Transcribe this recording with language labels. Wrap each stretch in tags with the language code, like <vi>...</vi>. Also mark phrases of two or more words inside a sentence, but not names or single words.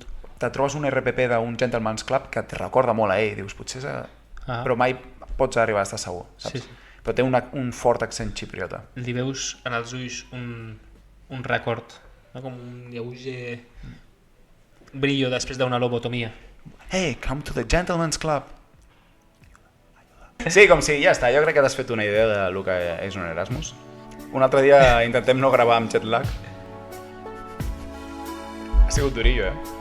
<ca>Te trobes un RPP d'un Gentleman's Club que et recorda molt a ell, dius, potser és... Però mai pots arribar a estar segur, saps? Sí, sí. Però té un fort accent xipriota. Li veus en els ulls un record, no? Com un lleuger brillo després d'una lobotomia.</ca> <en>Hey, come to the Gentleman's Club.</en> <ca>Sí, com si ja està. Jo crec que t'has fet una idea de lo que és un Erasmus. Un altre dia intentem no gravar amb</ca> <en>jet lag.</en> <ca>Ha sigut durillo, eh?</ca>